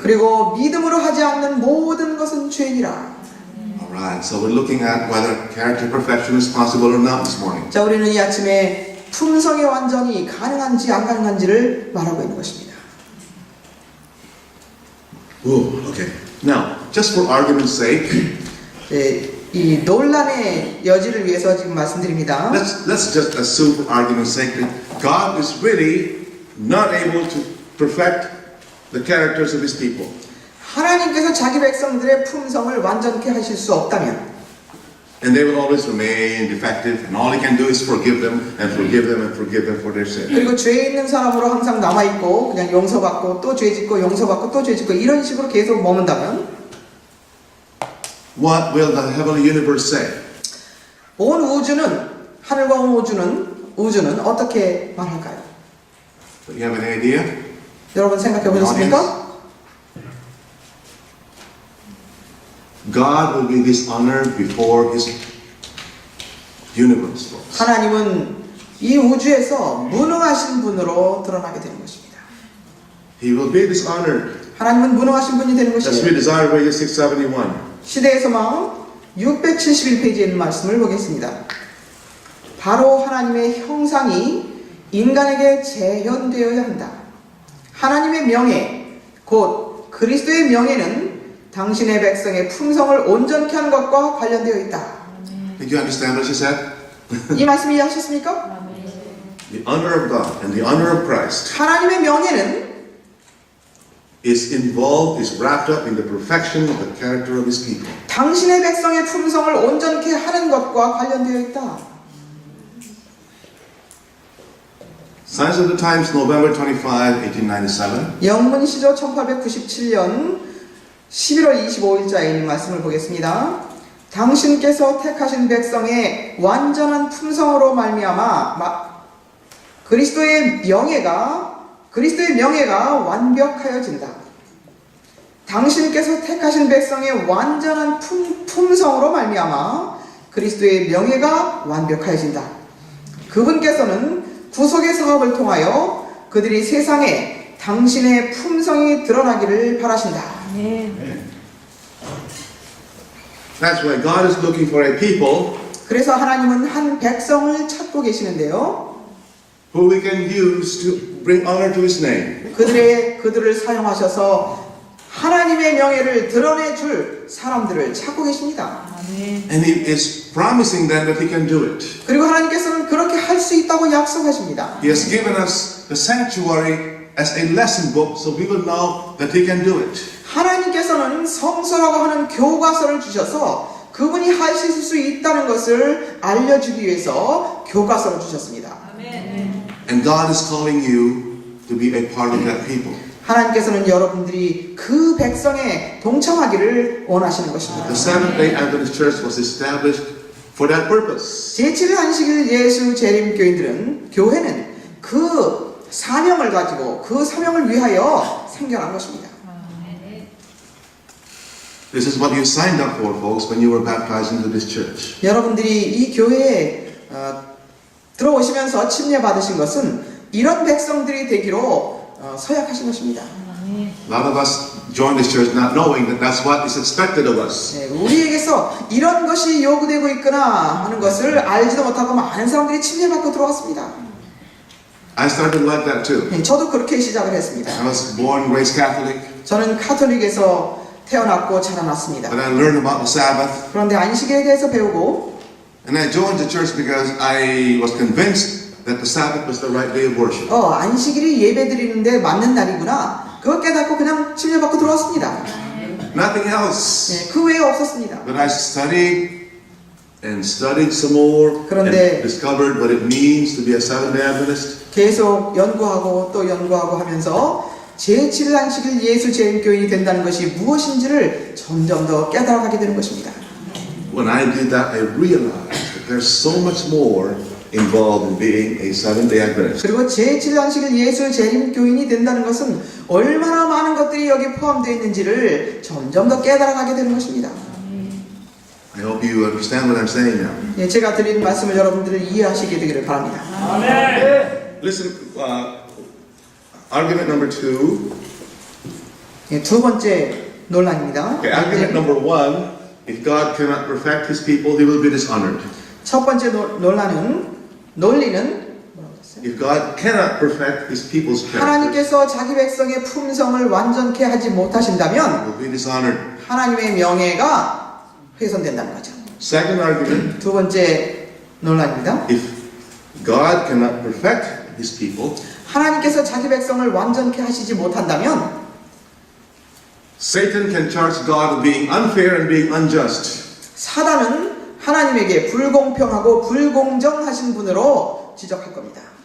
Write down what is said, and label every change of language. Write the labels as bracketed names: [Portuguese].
[Korean] 그리고 믿음으로 하지 않는 모든 것은 죄니라. [English] Alright, so we're looking at whether character perfection is possible or not this morning. [Korean] 자, 우리는 이 아침에 품성의 완전이 가능한지 안 가능한지를 말하고 있는 것입니다. [English] Ooh, okay. Now, just for argument's sake, [Korean] 예, 이 논란의 여지를 위해서 지금 말씀드립니다. [English] let's just assume for argument's sake that God is really not able to perfect the characters of His people. [Korean] 하나님께서 자기 백성들의 품성을 완전케 하실 수 없다면 [English] And they will always remain defective, and all He can do is forgive them and forgive them and forgive them for their sin. [Korean] 그리고 죄 있는 사람으로 항상 남아있고 그냥 용서받고 또 죄 짓고 용서받고 또 죄 짓고 이런 식으로 계속 머문다면 [English] What will the heavenly universe say? [Korean] 온 우주는 하늘과 온 우주는 어떻게 말할까요? [English] Do you have an idea? [Korean] 여러분 생각해 보셨습니까? [English] God will be dishonored before His universe. folks. [Korean] 하나님은 이 우주에서 무능하신 분으로 드러나게 되는 것입니다. [English] He will be dishonored. [Korean] 하나님은 무능하신 분이 되는 [English] Let's [Korean] 것이에요. [English] read Isaiah 671. [Korean] 시대의 소망 671페이지에 있는 말씀을 보겠습니다. 바로 하나님의 형상이 인간에게 재현되어야 한다. 하나님의 명예, 곧 그리스도의 명예는 당신의 백성의 품성을 온전케 하는 것과 관련되어 있다. [English] Did you understand what she said? [Korean] 이 말씀 이해하셨습니까? [English] The honor of God and the honor of Christ [Korean] 하나님의 명예는 [English] is involved, is wrapped up in the perfection of the character of His people. [Korean] 당신의 백성의 품성을 온전케 하는 것과 관련되어 있다. [English] Signs of the Times, November 25, 1897. [Korean] 영문시조 1897년 11월 25일자에 있는 말씀을 보겠습니다. 당신께서 택하신 백성의 완전한 품성으로 말미암아 그리스도의 명예가 완벽하여진다. 당신께서 택하신 백성의 완전한 품성으로 말미암아 그리스도의 명예가 완벽하여진다. 그분께서는 구속의 사업을 통하여 그들이 세상에 당신의 품성이 드러나기를 바라신다. [English] That's why God is looking for a people [Korean] 그래서 하나님은 한 백성을 찾고 계시는데요. [English] who we can use to bring honor to His name. [Korean] 그들을 사용하셔서 하나님의 명예를 드러내줄 사람들을 찾고 계십니다. [English] And He is promising them that He can do it. [Korean] 그리고 하나님께서는 그렇게 할 수 있다고 약속하십니다. [English] He has given us the sanctuary as a lesson book so we will know that He can do it. [Korean] 하나님께서는 성서라고 하는 교과서를 주셔서 그분이 하실 수 있다는 것을 알려주기 위해서 교과서를 주셨습니다. [English] And God is calling you to be a part of that people. [Korean] 하나님께서는 여러분들이 그 백성에 동참하기를 원하시는 것입니다. [English] The Seventh-day Adventist Church was established for that purpose. [Korean] 제7일 안식일 예수 재림교인들은 교회는 그 사명을 가지고 그 사명을 위하여 생겨난 것입니다. [English] This is what you signed up for, folks, when you were baptized into this church. [Korean] 여러분들이 이 교회에 들어오시면서 침례 받으신 것은 이런 백성들이 되기로 서약하신 것입니다. [English] A lot of us join this church not knowing that that's what is expected of us. [Korean] 네, 우리에게서 이런 것이 요구되고 있구나 하는 것을 알지도 못하고 많은 사람들이 침례받고 들어왔습니다. [English] I started like that too. [Korean] 네, 저도 그렇게 시작을 했습니다. [English] I was born and raised Catholic, [Korean] 저는 카톨릭에서 태어났고 자라났습니다. [English] but I learned about the Sabbath. [Korean] 그런데 안식일에 대해서 배우고 [English] And I joined the church because I was convinced that the Sabbath was the right day of worship. [Korean] 안식일이 예배 드리는데 맞는 날이구나. 그걸 깨닫고 그냥 침례받고 들어왔습니다. [English] Nothing else. [Korean] 네, 그 외에 없었습니다. [English] But I studied and studied some more [Korean] 그런데- [English] and discovered what it means to be a Seventh-day Adventist. [Korean] 계속 연구하고 또 연구하고 하면서 제7일 안식일 예수 재림교인이 된다는 것이 무엇인지를 점점 더 깨달아가게 되는 것입니다. [English] When I did that, I realized that there's so much more involved in being a Seventh-day Adventist. [Korean] 그리고 제7일 안식일 예수 재림교인이 된다는 것은 얼마나 많은 것들이 여기 포함되어 있는지를 점점 더 깨달아가게 되는 것입니다. [English] I hope you understand what I'm saying now. [Korean] 예, 제가 드리는 말씀을 여러분들을 이해하시게 되기를 바랍니다. [English] Listen, argument number 2. [Korean] 예, 두 번째 논란입니다. [English] Okay, argument number 1. If God cannot perfect His people, He will be dishonored. [Korean] 첫 번째 논리는 뭐라고 했어요? [English] If God cannot perfect His people's character, [Korean] 하나님께서 자기 백성의 품성을 완전케 하지 못하신다면 [English] He will be dishonored. [Korean] 하나님의 명예가 훼손된다는 거죠. [English] Second argument. [Korean] 두 번째 논란입니다. [English] If God cannot perfect His people, [Korean] 하나님께서 자기 백성을 완전케 하시지 못한다면 [English] Satan can charge God of being unfair and being unjust. [Korean] 사단은 하나님에게 불공평하고 불공정하신 분으로 지적할 겁니다.